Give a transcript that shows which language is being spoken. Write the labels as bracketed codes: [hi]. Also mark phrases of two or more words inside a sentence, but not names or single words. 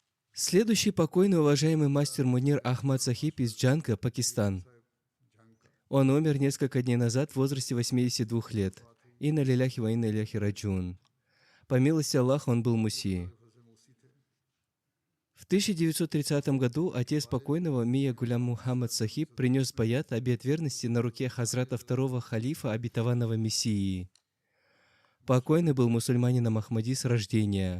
[ru] Следующий покойный уважаемый мастер Мунир Ахмад Сахиб из Джанка, Пакистан. Он умер несколько дней назад в возрасте 82 лет. [ar] إنا لله وإنا إليه راجعون. [ru] По милости Аллаха, он был муси. В 1930 году отец покойного Мия Гулям Мухаммад Сахиб принес баят обет верности на руке хазрата второго халифа обетованного Мессии. Покойный был мусульманином Ахмади с рождения.